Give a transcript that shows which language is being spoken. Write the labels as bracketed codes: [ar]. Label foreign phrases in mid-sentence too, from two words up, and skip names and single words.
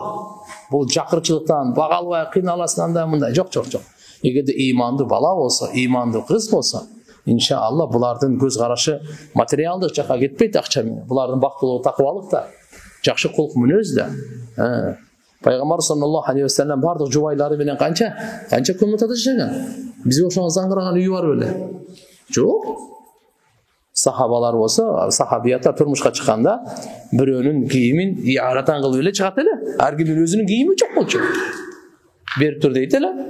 [ky] Бул жакырчылыктан, бага албай кыйналасынан да мындай. Жок. Эгерде имандуу бала болсо, имандуу кыз болсо, иншалла булардын көз карашы материалдык жакка кетпейт акча менен. Булардын бактылуу такыбалыкта, жакшы кулк мүнөз да. Пайгамбар [ar] صلى الله عليه وسلم [ky] бардык жубайлары менен канча комнатада жашаган. Бизге ошого заңгыраган үйү бар беле? Жок. Сахабалар болсо, сахабияттар турмушка чыкканда бирөөнүн кийимин яратан кылып эле чыгат эле. Ар кимдин өзүнүн кийими жок болчу. Берип тур дейт эле.